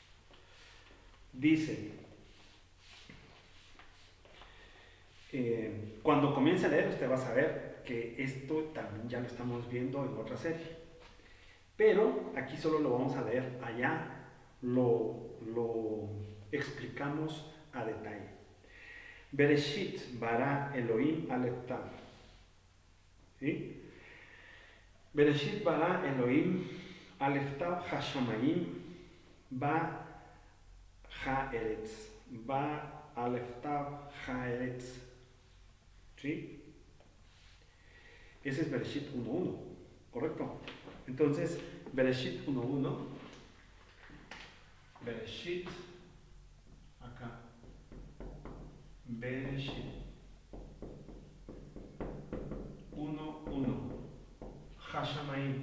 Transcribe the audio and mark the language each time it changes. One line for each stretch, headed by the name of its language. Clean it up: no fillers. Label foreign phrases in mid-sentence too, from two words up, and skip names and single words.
Spanish: Dice, cuando comience a leer usted va a saber que esto también ya lo estamos viendo en otra serie. Pero aquí solo lo vamos a leer, allá lo explicamos a detalle.
Hebrew: בראשית ברא אלהים אלף תו.
Spanish: ¿Sí?
Hebrew: בראשית ברא אלהים אלף תו השמים בא הארץ. בא אלף תו הארץ.
Spanish: ¿Sí? Ese es Bereshit 1.1, ¿correcto? Entonces, Bereshit 1.1, Bereshit, acá, Bereshit 1.1, Hashamayim.